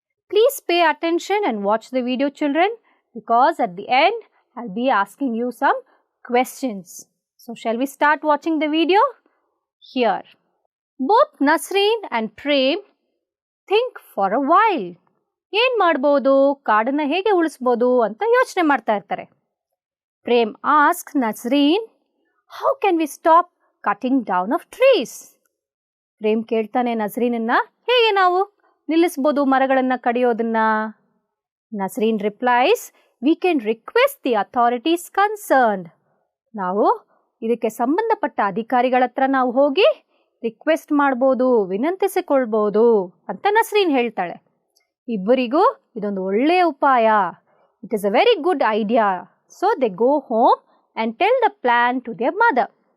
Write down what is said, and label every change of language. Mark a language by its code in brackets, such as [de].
[en] Please pay attention and watch the video, children, because at the end, I'll be asking you some questions. So, shall we start watching the video? Here. Both Nasreen and Prem think for a while. [kn] ಏನು ಮಾಡ್ಬೋದು, ಕಾಡನ್ನು ಹೇಗೆ ಉಳಿಸ್ಬೋದು ಅಂತ ಯೋಚನೆ ಮಾಡ್ತಾ ಇರ್ತಾರೆ. [en] Prem asks Nasreen, how can we stop cutting down of trees? [kn] Prem ಕೇಳ್ತಾನೆ ನಸ್ರೀನನ್ನ, ಹೇಗೆ ನಾವು ನಿಲ್ಲಿಸ್ಬೋದು ಮರಗಳನ್ನು ಕಡಿಯೋದನ್ನ? [en] Nasreen replies, we can request the authorities concerned. [kn] ನಾವು ಇದಕ್ಕೆ ಸಂಬಂಧಪಟ್ಟ ಅಧಿಕಾರಿಗಳ ಹತ್ರ ನಾವು ಹೋಗಿ ರಿಕ್ವೆಸ್ಟ್ ಮಾಡ್ಬೋದು, ವಿನಂತಿಸಿಕೊಳ್ಬೋದು ಅಂತ ನಸ್ರೀನ್ ಹೇಳ್ತಾಳೆ. ಇಬ್ಬರಿಗೂ ಇದೊಂದು ಒಳ್ಳೆಯ ಉಪಾಯ. [en] It is a very good idea. So they go home and tell the plan to their mother.